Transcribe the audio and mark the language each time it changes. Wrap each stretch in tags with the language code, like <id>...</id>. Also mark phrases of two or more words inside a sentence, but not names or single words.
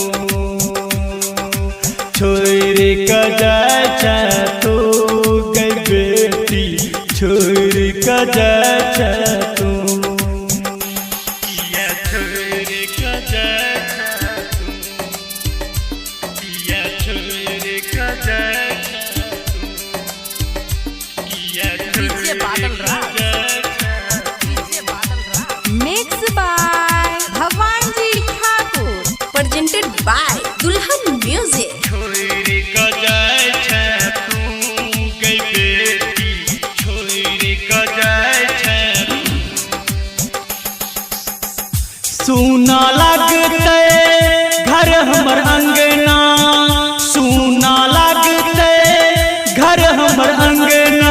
<mai>छोड़ क जाय छै तू गई बेटी, छोड़ क जाय छै तू, किया छोड़ क जाय छै तू, किया छोड़ क जाय छै तू, किया</mai> <en>डीजे बादल राज, mix by भगवान जी ठाकुर, presented by दुल्हन म्यूजिक।</en> <mai>छोड़ क जाय छै तू गई बेटी, छोड़ क जाय छै, सुना लगते घर हमर अंगना, सुना लगते घर हमर अंगना,</mai>